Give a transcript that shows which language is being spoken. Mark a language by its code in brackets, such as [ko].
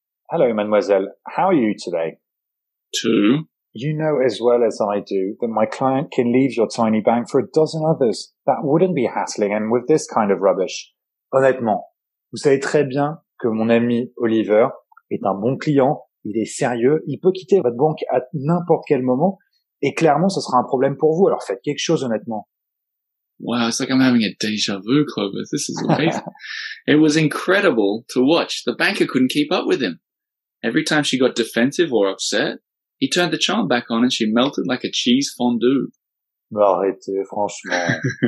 [en] Hello, mademoiselle, how are you today? to, You know as well as I do that my client can leave your tiny bank for a dozen others. That wouldn't be hassling and with this kind of rubbish. [fr] Honnêtement, vous savez très bien que mon ami Oliver est un bon client, il est sérieux, il peut quitter votre banque à n'importe quel moment et clairement ce sera un problème pour vous, alors faites quelque chose honnêtement. [en] Wow, it's like I'm having a deja vu, Clovis. This is amazing. It was incredible to watch. The banker couldn't keep up with him. Every time she got defensive or upset, he turned the charm back on and she melted like a cheese fondue. [fr] Arrêtez, franchement.